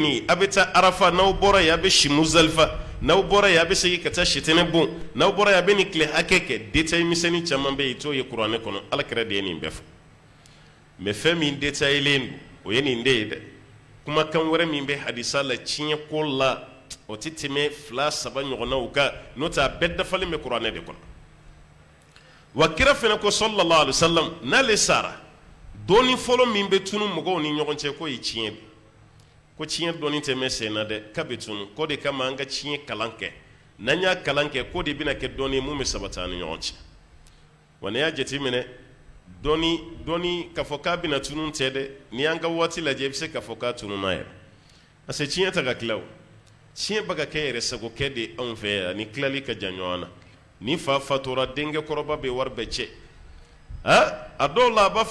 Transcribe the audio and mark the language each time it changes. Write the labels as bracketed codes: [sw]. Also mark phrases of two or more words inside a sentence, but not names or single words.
[bm] ni a bɛ taa arafa n'aw bɔra yen a bɛ si muzalifa n'aw bɔra yen a bɛ segin ka taa sitɛnɛ bon n'aw bɔra yen a bɛ nin tile hakɛ kɛ détail misɛnnin caman bɛ yen i t'o ye kuranɛ kɔnɔ ala kira de ye nin bɛɛ fɔ mais fɛn min détaillélen don o ye nin de ye dɛ kumakan wɛrɛ min bɛ hadisa la tiɲɛ ko la o tɛ tɛmɛ 2 3 ɲɔgɔnnaw kan n'o tɛ a bɛɛ dafalen bɛ kuranɛ de kɔnɔ wa kira fana ko [ar] صلى الله عليه وسلم [bm] n'ale sara dɔɔni fɔlɔ min bɛ tunu mɔgɔw ni ɲɔgɔn cɛ ko ye tiɲɛ de ko tiɲɛ dɔɔni tɛ mɛn sen na dɛ k'a bɛ tunu ko de kama an ka tiɲɛ kalan kɛ n'an y'a kalan kɛ ko de bɛna kɛ dɔɔni ye mun bɛ sabati an ni ɲɔgɔn cɛ wa n'i y'a jateminɛ dɔɔni k'a fɔ k'a bɛna tunu tɛ dɛ n'i y'an ka waati lajɛ i bɛ se k'a fɔ k'a tununa yɛrɛ [fr] parce que [bm] tiɲɛ tɛ ka tila o tiɲɛ bɛ ka kɛ yɛrɛ sagokɛ de anw fɛ yan ni tilali ka jan ɲɔgɔn na ni fa fatura denkɛ kɔrɔba bɛ wari bɛɛ cɛ a dɔw la a b'a